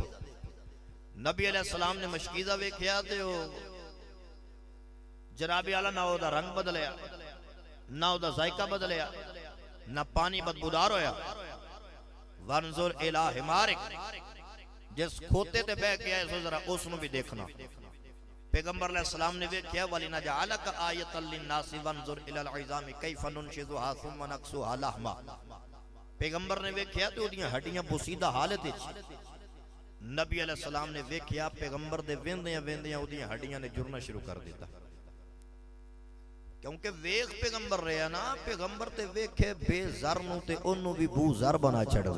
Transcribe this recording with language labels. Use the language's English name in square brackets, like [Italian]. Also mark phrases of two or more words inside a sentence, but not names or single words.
[Punjabi] نبی علیہ السلام نے مشکیزہ ویکھیا تے او جرابی آلا نا اوہدا رنگ بدلیا، نا اوہدا ذائقہ بدلیا، نا پانی بدبودار ہویا. [Arabic] وانظر إلى حمارك, [Punjabi] جس کھوتے تے بہہ کے آئے سو ذرا اسنوں بھی دیکھنا. پیغمبر علیہ السلام نے ویکھیا [Arabic] ولنجعلك آية للناس وانظر إلى العظام كيف ننشزها ثم نكسوها لحما. [Punjabi] پیغمبر نے ویکھیا تے اوہدیاں ہڈیاں بوسیدہ حالت وچ. نبی علیہ السلام نے ویکھیا پیغمبر دے ویندیاں ویندیاں اوہدیاں ہڈیاں نے جڑنا شروع کر دتا، کیونکہ ویکھ پیغمبر رہیا نا، پیغمبر تے ویکھے بیزر نوں تے اوہنوں وی بوزر بنا چھڈوے.